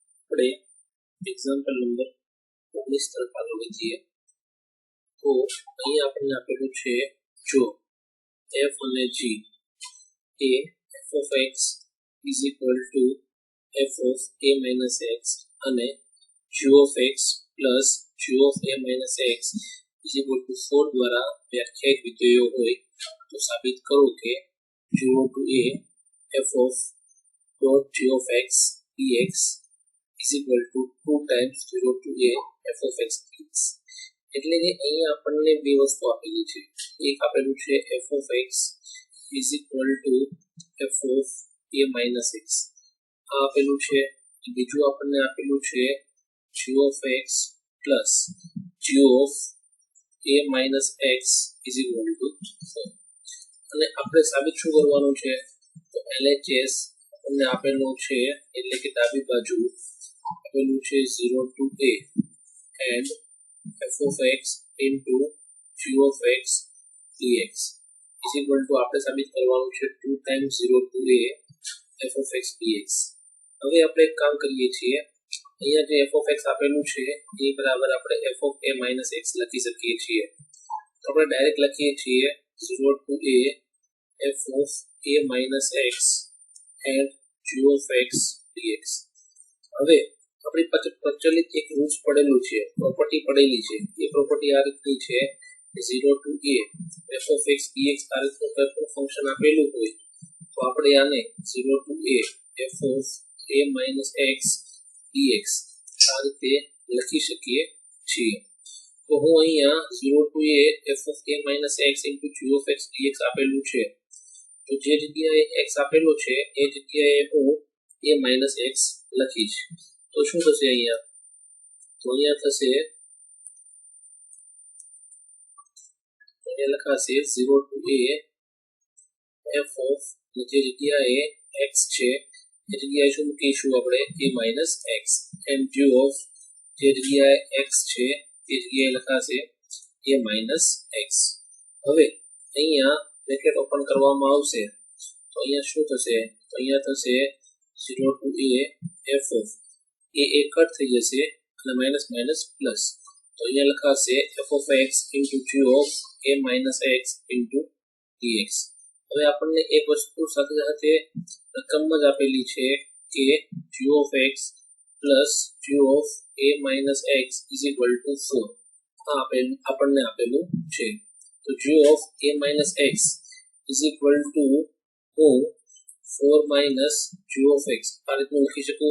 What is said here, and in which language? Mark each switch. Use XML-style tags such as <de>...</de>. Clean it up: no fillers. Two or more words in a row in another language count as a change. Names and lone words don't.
<gu>આપણે</gu> <en>example number</en> <gu>19 તરફ આગળ વધીએ તો અહીં આપણને આપેલું છે જો f અને g એ f</gu> <en>of x is equal to f of a minus x અને g of x plus g of a minus x is equal to 4</en> <gu>દ્વારા વ્યાખ્યાયિત વિધેયો હોય તો સાબિત કરો કે</gu> <en>0 to a f of dot g of x dx is equal to 2 times 0 to a f of x dx.</en> <gu>એટલે કે અહીં આપણને બે વસ્તુ આપેલી છે. એક આપેલું છે</gu> <en>f of x is equal to f of a minus x.</en> <gu>આ આપેલું છે. બીજું આપણને આપેલું છે</gu> <en>g of x plus g of a minus x is equal to 4.</en> <gu>અને આપણે સાબિત શું કરવાનું છે તો LHS આપણને આપેલું છે એટલે કે ડાબી બાજુ આપેલું છે</gu> <en>0 to a and f of x into g of x dx is equal to</en> <gu>આપણે સાબિત કરવાનું છે</gu> <en>2 times 0 to a f of x dx.</en> <gu>હવે આપણે એક કામ કરીએ છીએ અહીંયા જે</gu> <en>f of x</en> <gu>આપેલું છે એ બરાબર આપણે</gu> <en>f of a minus x</en> <gu>લખી શકીએ છીએ. તો આપણે ડાયરેક્ટ લખીએ છીએ</gu> <en>0 to a f of a minus x and g of x dx.</en> <gu>હવે આપણી પાસે પ્રચલિત એક રૂલ્સ પડેલું છે, પ્રોપર્ટી પડેલી છે. એ પ્રોપર્ટી આ રીતની છે</gu> <en>0 to a f of x dx</en> <gu>આ રીતનું કોઈ પણ ફંક્શન આપેલું હોય તો આપણે આને</gu> <en>0 to a f of a minus x dx</en> <gu>આ રીતે લખી શકીએ છીએ. તો હું અહીંયા</gu> <en>0 to a f of a minus x into g of x dx</en> <gu>આપેલું છે તો જે જગ્યાએ x આપેલો છે એ જગ્યાએ હું</gu> <en>a minus x</en> <gu>લખીશ. તો શું થશે અહીંયા તો અહીંયા થશે અહીંયા લખાશે</gu> <en>0 to a f of</en> <gu>જે જગ્યાએ x છે એ જગ્યાએ શું મૂકીશું આપણે</gu> <en>a minus x and g of</en> <gu>જે જગ્યાએ x છે એ જગ્યાએ લખાશે</gu> <en>a minus x.</en> <gu>હવે અહીંયા</gu> <en>bracket open</en> <gu>કરવામાં આવશે તો અહીંયા શું થશે તો અહીંયા થશે</gu> <en>0 to a f of a</en> <gu>કટ થઈ જશે અને</gu> <en>minus minus plus</en> <gu>તો અહીંયા લખાશે</gu> <en>f of x into g of a minus x into dx.</en> <gu>હવે આપણને એક વસ્તુ સાથે સાથે રકમ જ આપેલી છે કે</gu> <en>g of x plus g of a minus x is equal to 4.</en> <gu>આ આપણને આપેલું છે. તો</gu> <en>g of a minus x is equal to</en> <gu>હું</gu> <en>4 minus g of x</en> <gu>આ રીતનું લખી શકું.</gu>